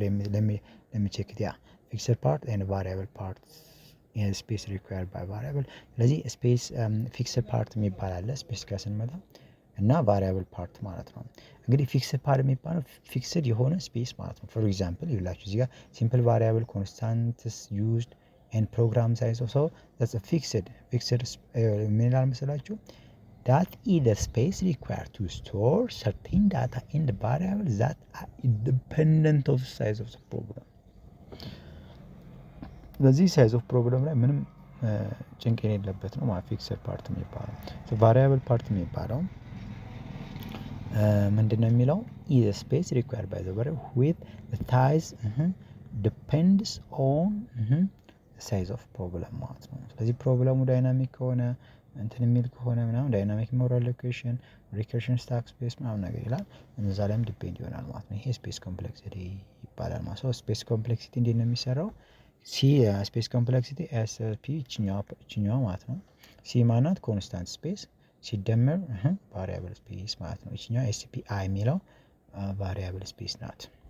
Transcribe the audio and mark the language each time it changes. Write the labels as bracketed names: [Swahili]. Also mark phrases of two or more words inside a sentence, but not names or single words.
[Amharic] ለሚቼክት ያ [English] fixed part and variable part space required by variable። [Amharic] ስለዚህ [English] space fixed part [Amharic] የሚባል አለ ስፔስ ጋር ስንመጣ እና [English] variable part [Amharic] ማለት ነው። እንግዲህ [English] fixed part [Amharic] የሚባለው ፊክስድ የሆነ ስፔስ ማለት ነው። [English] for example [Amharic] ይላችሁ እዚህ ጋር [English] simple variable constants used and program science so that's a fixed [Amharic] ምን ይላል መሰላችሁ? [English] that is the space required to store certain data in the variable that are independent of the size of the program። በዚህ size of problem [Amharic] ላይ ምንም ጭንቅ የሌለበት ነው ማለት [English] fixed part የሚባለው። variable part የሚባለው [Amharic] ምንድነው የሚለው [English] is the space required by the variable with the size depends on size of problem [Amharic] ማለት ነው። ስለዚህ ፕሮብለሙ ዳይናሚክ ከሆነ እንትን የሚል ከሆነ ምናምን [English] dynamic memory allocation recursion stack space [Amharic] ምናምን ነገር ይላል። እነዛ ላይም ዲፔንድ ይሆናል ማለት ነው። ይሄ [English] space complexity [Amharic] ይባላል ማለት ነው። [English] space complexity [Amharic] እንዴት ነው የሚሰራው? [English] C space complexity S P [Amharic] እችኛዋ ማለት ነው። ሲ ማናት [English] constant space [Amharic] ሲደመር [English] variable space [Amharic] ማለት ነው። እችኛዋ [English] S P I [Amharic] የሚለው [English] variable space [Amharic] ናት።